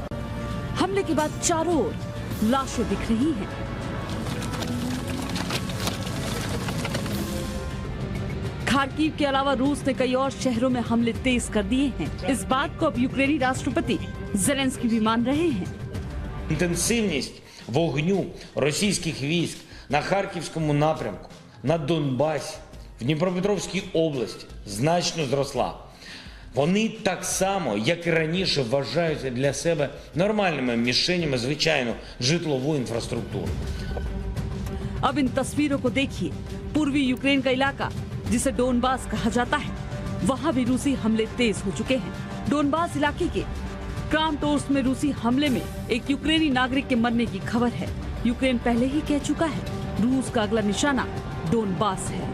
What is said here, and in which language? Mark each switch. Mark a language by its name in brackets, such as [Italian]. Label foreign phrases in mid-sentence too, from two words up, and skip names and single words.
[Hindi] हमले के बाद चारों ओर लाशें दिख रही हैं। खार्किव के अलावा रूस ने कई और शहरों में हमले तेज कर दिए हैं। इस बात को अब यूक्रेनी राष्ट्रपति ज़ेलेंस्की भी मान रहे हैं। [Ukrainian] Інтенсивність вогню російських військ на Харківському напрямку, на Донбасі, в Дніпропетровській області значно зросла. Вони так само, як і раніше, вважаються для себе нормальними мішенями, звичайно, житлову інфраструктуру. [Hindi] अब इन तस्वीरों को देखिए। पूर्वी यूक्रेन का इलाका जिसे डोनबास कहा जाता है, वहाँ भी रूसी हमले तेज हो चुके हैं। डोनबास इलाके के क्रामाटोर्स्क में रूसी हमले में एक यूक्रेनी नागरिक के मरने की खबर है। यूक्रेन पहले ही कह चुका है रूस का अगला निशाना डोनबास है।